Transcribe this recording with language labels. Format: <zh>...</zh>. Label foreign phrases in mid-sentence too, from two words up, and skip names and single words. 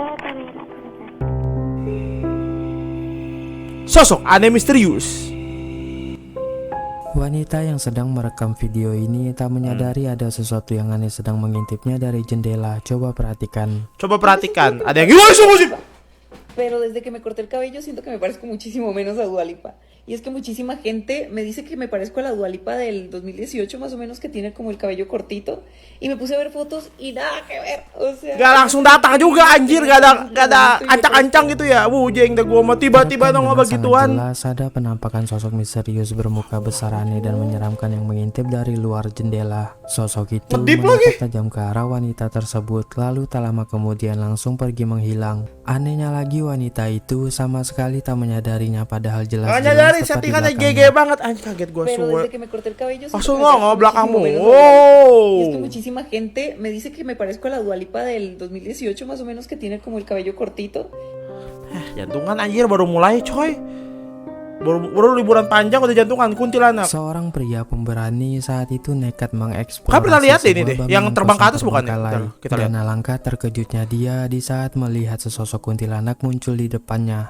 <id>Sosok aneh misterius. Wanita yang sedang merekam video ini tak menyadari ada sesuatu yang aneh sedang mengintipnya dari jendela. Coba perhatikan. Ada yang gila.</id> <es>Pero desde que me corté el cabello siento que me parezco muchísimo menos a Dua Lipa. Y es que muchísima gente me dice que me parezco a la Dua Lipa del 2018 más o menos, que tiene como el cabello cortito. Y me puse a ver fotos y nada que ver. O sea,</es> <id>Gak langsung datang juga anjir. Gak ada ancang-ancang gitu ya. Bujeng dah gua mah tiba-tiba dong Terekam dengan begituan. sangat jelas ada penampakan sosok misterius bermuka besar aneh dan menyeramkan yang mengintip dari luar jendela. Sosok itu Kedip menatap tajam ke arah wanita tersebut, lalu tak lama kemudian langsung pergi menghilang. Anehnya lagi, wanita itu sama sekali tak menyadarinya, padahal jelas-jelas Nyadari tepat di settingannya belakangnya. GG banget. Anjir kaget gua</id> <es>pero</es> <jv>suwe.</jv> <es>desde que me corté el cabello siento</es> <id>Langsung</id> <es>que me parezco</es> <id>nongol belakangmu.</id> <es>muchísimo menos a Dua Lipa. Y es que Wow. muchísima gente me dice que me parezco a la Dua Lipa del 2018 más o menos, que tiene como el cabello cortito.</es> <id>Jantungan anjir baru mulai coy. Baru liburan panjang udah jantungan kuntilanak. Seorang pria pemberani saat itu nekat mengeksplorasi Kan pernah lihat ini sebuah deh, bangunan yang terbang ke kosong atas bukan ya? terbengkalai. Bentar, kita lihat. Dan alangkah terkejutnya dia di saat melihat sesosok kuntilanak muncul di depannya.</id>